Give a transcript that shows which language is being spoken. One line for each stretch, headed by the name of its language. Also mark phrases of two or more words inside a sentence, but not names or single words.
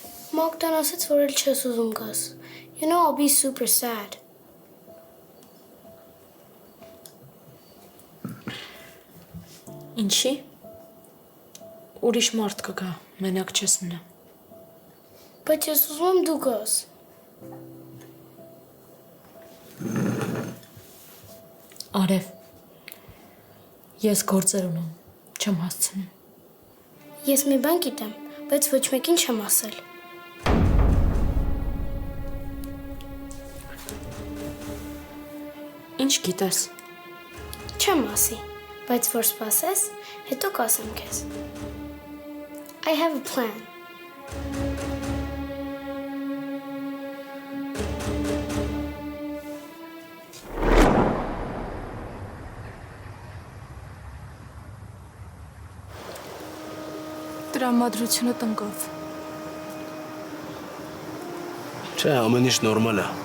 Armenian: Մակդան ասաց, որ էլ չես ուզում գաս.
English: You know, I'll be super sad.
Armenian: Ինչի՞։ Ուրիշ մարդ կգա, մենակ չես մնա։ Բայց ես ուզում եմ դու գաս. Արև, ես գործեր ունեմ, չեմ հասցնում։ Ես մի բան գիտեմ, բայց ոչ մեկին չեմ ասել. Ինչ գիտես։ Չեմ ասի, բայց որ սպասես, հետո կասեմ քեզ.
English: I have a plan.
Armenian: Տրամադրությունը տնկավ։ Չէ, ամեն ինչ նորմալ է։